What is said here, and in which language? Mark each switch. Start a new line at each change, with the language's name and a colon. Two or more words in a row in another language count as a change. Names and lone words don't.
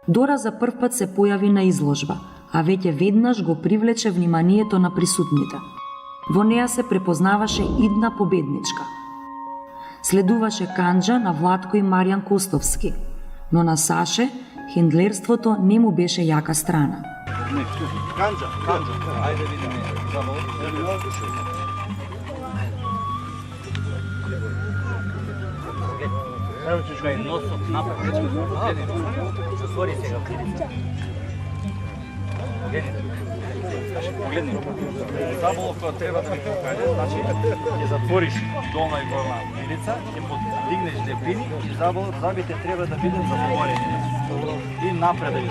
Macedonian: Дора за прв пат се појави на изложба, а веќе веднаш го привлече вниманието на присутните. Во неа се препознаваше идна победничка. Следуваше канџа на Владко и Маријан Костовски, но на Саше хендлерството не му беше јака страна. Канџа, ајде видиме.
Serbian: Evo ćeš ga i nosom napred, otvori se ga.
Macedonian: Погледни. Заболовка треба да ми покаже, значи ќе затвориш долна и горна вилица, ќе му дигнеш дебини и забите треба да бидат затворени. И напред да видиш.